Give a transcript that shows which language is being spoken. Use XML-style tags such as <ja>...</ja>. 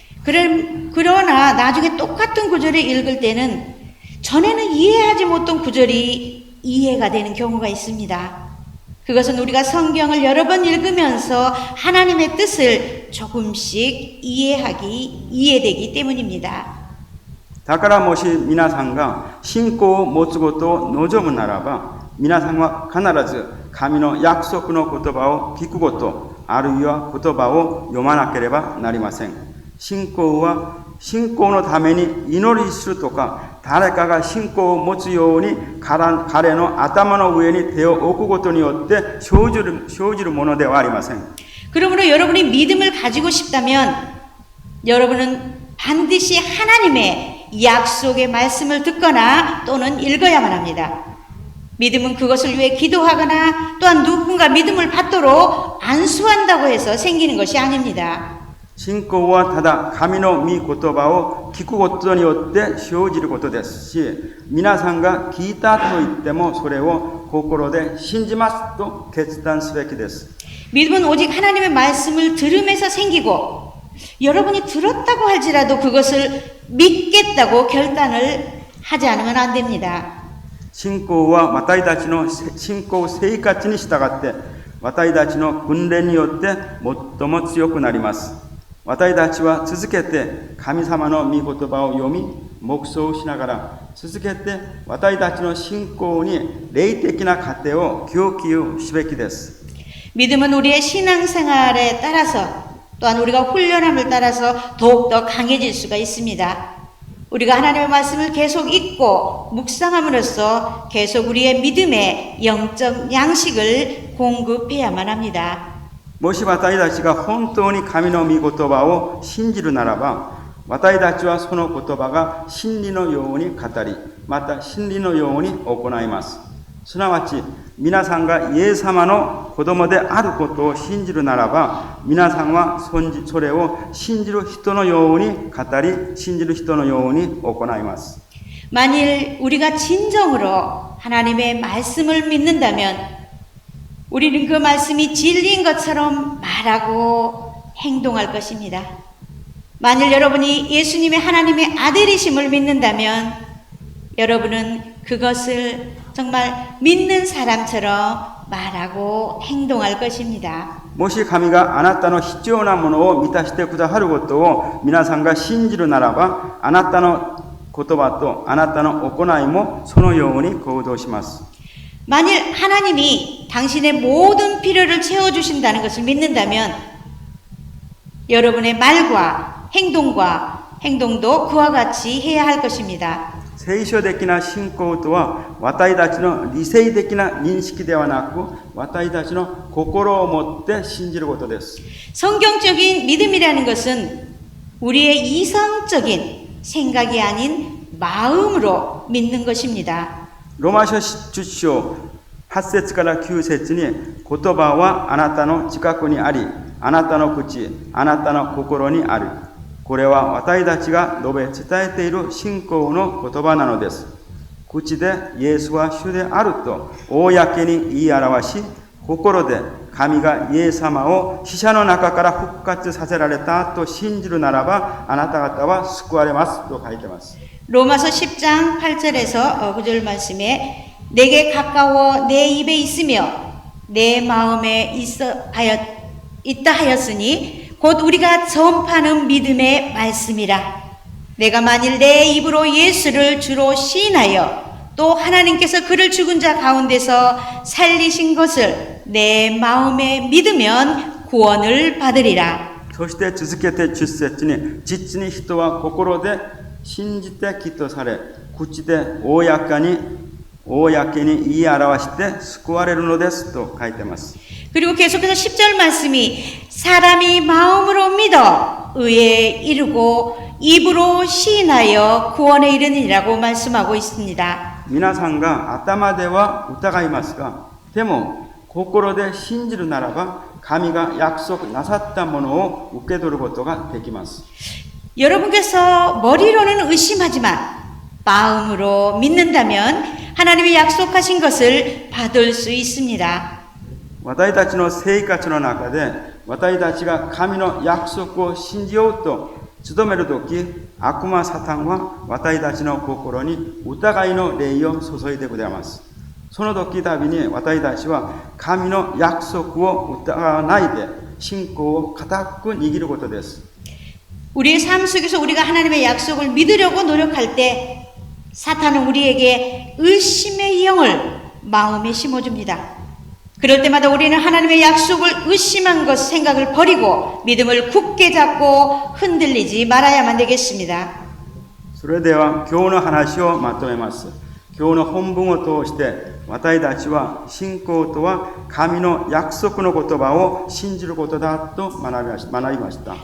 <ko>그러나 나중에 똑같은 구절을 읽을 때는 전에는 이해하지 못한 구절이 이해가 되는 경우가 있습니다. 그것은 우리가 성경을 여러 번 읽으면서 하나님의 뜻을 조금씩 이해되기 때문입니다.</ko> <ja>だからもし皆さんが信仰を持つことを望むならば、皆さんは必ず神の約束の言葉を聞くこと、あるいは言葉を読まなければなりません。信仰は信仰のために祈りするとか、誰かが信仰を持つように彼の頭の上に手を置くことによって生じるものではありません。</ja> <ko>그러므로 여러분이 믿음을 가지고 싶다면 여러분은 반드시 하나님의 약속의 말씀을 듣거나 또는 읽어야만 합니다. 믿음은 그것을 위해 기도하거나 또한 누군가 믿음을 받도록 안수한다고 해서 생기는 것이 아닙니다.</ko> <ja>信仰はただ神の御言葉を聞くことによって生じることですし、皆さんが聞いたと言ってもそれを心で信じますと決断すべきです。</ja> <ko>믿음은 오직 하나님의 말씀을 들으면서 생기고 여러분이 들었다고 할지라도 그것을 믿겠다고 결단을 하지 않으면 안 됩니다.</ko> <ja>信仰は私たちの信仰生活に従って私たちの訓練によって最も強くなります。私たちは続けて神様の御言葉を読み黙想しながら続けて私たちの信仰に霊的な糧を供給すべきです。</ja> <ko>믿음은 우리의 신앙생활에 따라서 또한 우리가 훈련함을 따라서 더욱더 강해질 수가 있습니다. 우리가 하나님의 말씀을 계속 읽고 묵상함으로써 계속 우리의 믿음의 영적 양식을 공급해야만 합니다.</ko> <ja>もし私たちが本当に神の御言葉を信じるならば、私たちはその言葉が真理のように語り、また真理のように行います。すなわち、皆さんがイエス様の子供であることを信じるならば、皆さんはそれを信じる人のように語り、信じる人のように行います。</ja> <ko>만일 우리가 진정으로 하나님의 말씀을 믿는다면 우리는 그 말씀이 진리인 것처럼 말하고 행동할 것입니다. 만일 여러분이 예수님의 하나님의 아들이심을 믿는다면 여러분은 그것을 정말 믿는 사람처럼 말하고 행동할 것입니다.</ko> <ja>もし神があなたの必要なものを満たしてくださることを皆さんが信じるならば、あなたの言葉とあなたの行いもそのように行動します。</ja> <ko>만일 하나님이 당신의 모든 필요를 채워주신다는 것을 믿는다면 여러분의 말과 행동도 그와 같이 해야 할 것입니다.</ko> <ja>聖書的な信仰とは私たちの理性的な認識ではなく、私たちの心を持って信じることです。</ja> <ko>성경적인 믿음이라는 것은 우리의 이성적인 생각이 아닌 마음으로 믿는 것입니다.</ko> <ja>ローマ書10章8節から9節に、言葉はあなたの近くにあり、あなたの口、あなたの心にある。これは私たちが述べ伝えている信仰の言葉なのです。口でイエスは主であると公に言い表し、心で神がイエス様を死者の中から復活させられたと信じるならば、あなた方は救われますと書いています。</ja> <ko>로마서 10장 8절에서 9절 말씀에 내게 가까워 내 입에 있으며 내 마음에 있다 하였으니 곧 우리가 전파하는 믿음의 말씀이라. 내가 만일 내 입으로 예수를 주로 시인하여 또 하나님께서 그를 죽은 자 가운데서 살리신 것을 내 마음에 믿으면 구원을 받으리라.</ko> <ja>そして続けて10節に、実に人は心で信じて義とされ、口で公に言い表して救われるのですと書いてます。</ja> <ko>그리고 계속해서 10절 말씀이 사람이 마음으로 믿어 의에 이르고 입으로 시인하여 구원에 이르니라고 말씀하고 있습니다.</ko> <ja>皆さんが頭では疑いますが、でも心で信じるならば、神が約束なさったものを受け取ることができます。</ja> <ko>여러분께서 머리로는 의심하지만 마음으로 믿는다면 하나님이 약속하신 것을 받을 수 있습니다.</ko> <ja>私たちの生活の中で、私たちが神の約束を信じようと努めるとき、悪魔サタンは私たちの心に疑いの霊を注いでくれます。その時たびに私たちは神の約束を疑わないで信仰を固く握ることです。</ja> <ko>우리의 삶 속에서 우리가 하나님의 약속을 믿으려고 노력할 때 사탄은 우리에게 의심의 영을 마음에 심어줍니다. 그럴 때마다 우리는 하나님의 약속을 의심한 것 생각을 버리고 믿음을 굳게 잡고 흔들리지 말아야만 되겠습니다.</ko> <ja>それでは今日の話をまとめます。今日の本文を通して私たちは信仰とは神の約束の言葉を信じることだと学びました。</ja>